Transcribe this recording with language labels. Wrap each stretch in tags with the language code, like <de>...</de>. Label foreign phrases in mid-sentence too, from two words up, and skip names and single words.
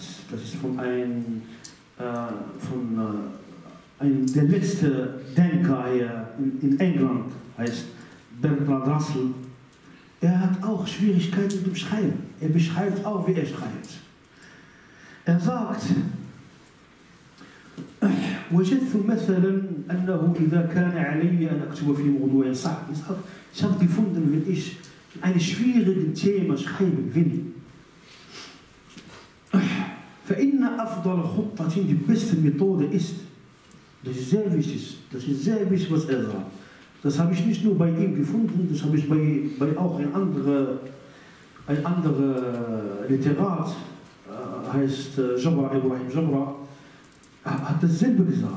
<de>Das ist von einem der letzte Denker hier in England, heißt Bertrand Russell. Er hat auch Schwierigkeiten mit dem Schreiben. Er beschreibt auch, wie er schreibt. Er sagt,</de> <ar>وجدت مثلا أنه إذا كان علي أن أكتب في موضوع صعب.</ar> <de>Ich habe gefunden, wenn ich ein schwieriges Thema schreiben will,</de> <ar>فإن أفضل خطة,</ar> <de>die beste Methode ist, das ist sehr wichtig, was er sagt. Das habe ich nicht nur bei ihm gefunden, das habe ich bei auch ein anderer Literat, heißt Ibrahim Jabra, hat dasselbe gesagt.</de>